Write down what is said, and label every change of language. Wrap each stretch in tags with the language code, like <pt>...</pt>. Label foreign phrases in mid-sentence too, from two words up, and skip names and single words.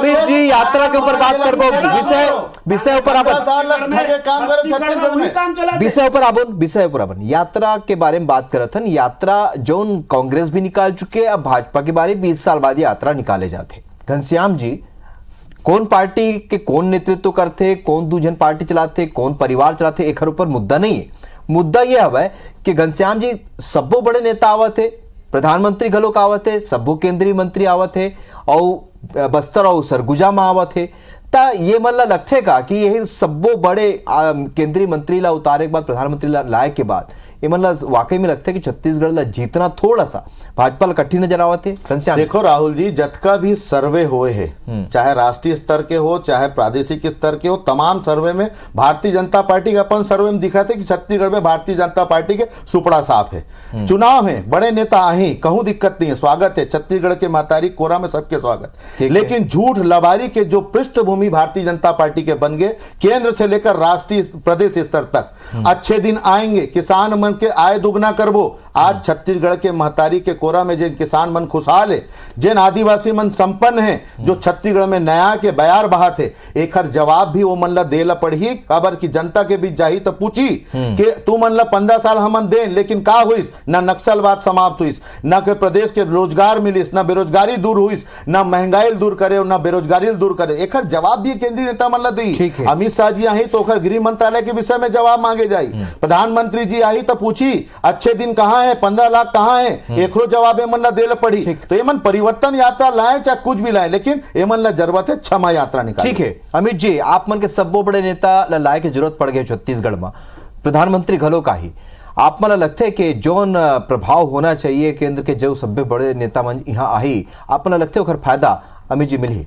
<hne>अमित जी यात्रा के ऊपर बात कर विषय ऊपर विषय ऊपर अपन यात्रा के बारे में बात करत हन। यात्रा जोन कांग्रेस भी निकाल चुके, अब भाजपा के बारे 20 साल बाद यात्रा निकाले जाते। घनश्याम जी कौन पार्टी के कौन नेतृत्व करते, कौन दूजन पार्टी चलाते, कौन परिवार चलाते, एक ऊपर मुद्दा नहीं है। मुद्दा यह है कि घनश्याम जी सब्बो बड़े नेता आवत है, प्रधानमंत्री घलोक आवत है, सब्बो केंद्रीय मंत्री आवत है और बस्तर और सरगुजा में आवत है, ता ये मन ला लगथे का कि यही सब्बो बड़े केंद्रीय मंत्री ला उतारे के बाद प्रधानमंत्री ला लाए के बाद ये मन ला वाकई में लगता है कि छत्तीसगढ़ ला जीतना थोड़ा सा भाजपा ला कठिन नजर आवत है। देखो राहुल जी, जतका भी सर्वे हुए हैं, चाहे राष्ट्रीय स्तर के हो चाहे प्रादेशिक स्तर के हो, तमाम सर्वे में भारतीय जनता पार्टी का अपन सर्वे में दिखा थे कि छत्तीसगढ़ में भारतीय जनता पार्टी के सुपड़ा साफ है। चुनाव है, बड़े नेता आए, कहूं दिक्कत नहीं है, स्वागत है, छत्तीसगढ़ के महतारी कोरा में सबके स्वागत, लेकिन झूठ लबारी के जो पृष्ठभूमि भारतीय जनता पार्टी के बन गए, केंद्र से लेकर राष्ट्रीय प्रदेश स्तर तक अच्छे दिन आएंगे, किसान मन के आय दुगना करबो। आज छत्तीसगढ़ के महतारी के कोरा में जिन किसान मन खुशहाल है, जिन आदिवासी मन संपन्न है, जो छत्तीसगढ़ में नया के बयार बहात है, एकर जवाब भी वो मन ला देला पड़ही। खबर की जनता के बीच जाही तो पूछी कि तू मन ला 15 साल हमन दे, लेकिन का हुईस? ना नक्सलवाद समाप्त हुईस, ना के प्रदेश के रोजगार मिलिस, ना बेरोजगारी दूर हुईस, ना महंगाई दूर करे, ना बेरोजगारी दूर करे। एकर जवाब भी केंद्रीय नेता मन ला दी। अमित शाह जी आई तो ओकर गृह मंत्रालय के विषय में जवाब मांगे जाई। प्रधानमंत्री जी आई तो पूछी अच्छे दिन कहाँ है, 15 लाख कहाँ है, एकरो जवाब एमन ला देला पड़ी। तो एमन परिवर्तन यात्रा लाए चाहे कुछ भी लाए, लेकिन एमन ला जरूरत है क्षमा यात्रा निकाले। ठीक है अमित जी, आप मन के सब्बो बड़े नेता ला लाए के जरूरत पड़ गए छत्तीसगढ़ में, प्रधानमंत्री घलो का ही। आप मन लगता है कि जोन प्रभाव होना चाहिए केंद्र के जो सभ्य बड़े नेता मन यहाँ आई, आप मन लगता है ओकर फायदा अमित जी मिली?</hne>